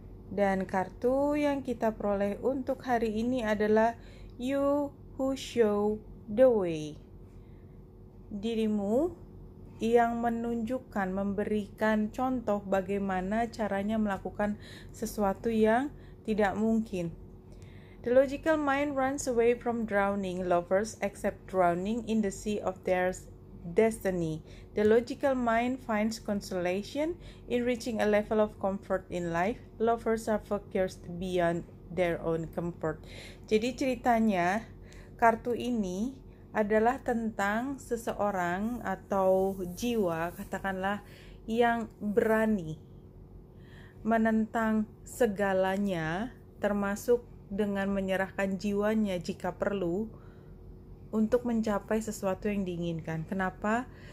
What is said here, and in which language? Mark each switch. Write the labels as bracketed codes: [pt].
[id] Dan kartu yang kita peroleh untuk hari ini adalah You Who Show the Way. Dirimu yang menunjukkan, memberikan contoh bagaimana caranya melakukan sesuatu yang tidak mungkin. [en] The logical mind runs away from drowning. Lovers accept drowning in the sea of their destiny. The logical mind finds consolation in reaching a level of comfort in life. Lovers are focused beyond their own comfort. [id] Jadi ceritanya, kartu ini adalah tentang seseorang atau jiwa, katakanlah, yang berani menentang segalanya, termasuk dengan menyerahkan jiwanya jika perlu untuk mencapai sesuatu yang diinginkan. Kenapa?